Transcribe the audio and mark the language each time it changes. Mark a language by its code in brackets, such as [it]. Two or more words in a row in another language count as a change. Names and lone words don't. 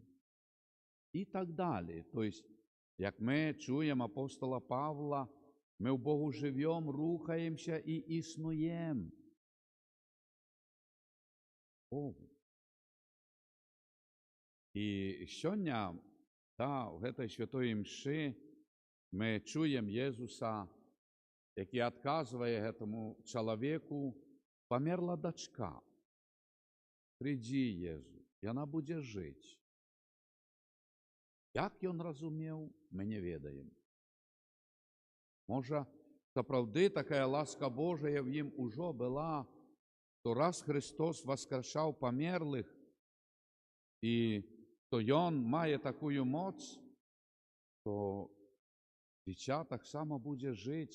[uk] І так далі. Тобто, як ми чуємо апостола Павла, ми в Богу живемо, рухаємося і існуємо. Богу. І сьогодні, в [be] гэтай святой імшы, [uk] ми чуємо Єсуса, який відказує цьому чоловіку, померла дочка. Прийди, Єзу, і вона буде жити. Як він розумів, ми не ведаємо. Може, справді така ласка Божия в їм уже була, то раз Христос воскрешав померлих, і то Він має таку моць, то дитя так само буде жити.